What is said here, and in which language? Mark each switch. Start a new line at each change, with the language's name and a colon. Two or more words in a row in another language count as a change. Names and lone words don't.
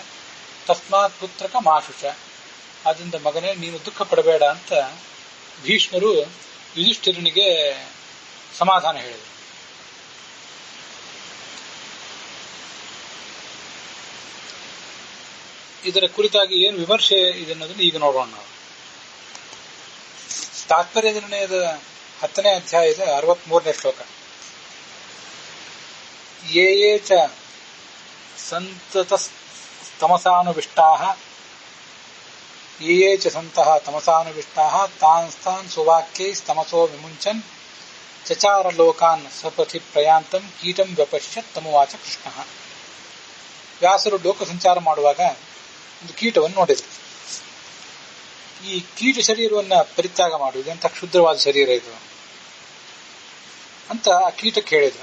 Sanskrit: ತಸ್ಮಾತ್ ಪುತ್ರಕ ಮಾಶುಷ,
Kannada: ಆದ್ದರಿಂದ ಮಗನೇ ನೀನು ದುಃಖ ಪಡಬೇಡ ಅಂತ ಭೀಷ್ಮರು ಯುಧಿಷ್ಠಿರನಿಗೆ ಸಮಾಧಾನ ಹೇಳಿದರು. ಇದರ ಕುರಿತಾಗಿ ಏನು ವಿಮರ್ಶೆ ಇದೆ ಅನ್ನೋದನ್ನು ಈಗ ನೋಡೋಣ ನಾವು. ತಾತ್ಪರ್ಯ ನಿರ್ಣಯದ 10ನೇ ಅಧ್ಯಾಯದ 63ನೇ ಶ್ಲೋಕ.
Sanskrit: ಯೇ ಯೇ ಚ ಸಂತತಸ್ತಮಸಾನುವಿಷ್ಟಾಃ ಯೇ ಯೇ ಚ ಸಂತಃ ತಮಸಾನುವಿಷ್ಟಾಃ ತಾನ್ ಸುವಾಕ್ಯೈಸ್ತಮಸೋ ವಿಮುಂಚನ್ ಚಚಾರ ಲೋಕಾನ್ ಸಪಥಿ ಪ್ರಯಾಂತಂ ಕೀಟಂ ವ್ಯಪಶ್ಯತ್ ತಮುವಾಚ ಕೃಷ್ಣಃ.
Kannada: ವ್ಯಾಸರು ಲೋಕ ಸಂಚಾರ ಮಾಡುವಾಗ ಒಂದು ಕೀಟವನ್ನು ನೋಡಿದ್ರು. ಈ ಕೀಟ ಶರೀರವನ್ನ ಪರಿತ್ಯಾಗ ಮಾಡುವುದು ಅಂತ ಕ್ಷುದ್ರವಾದ ಶರೀರ ಇದು ಅಂತ ಆ ಕೀಟಕ್ಕೆ ಹೇಳಿದ್ರು.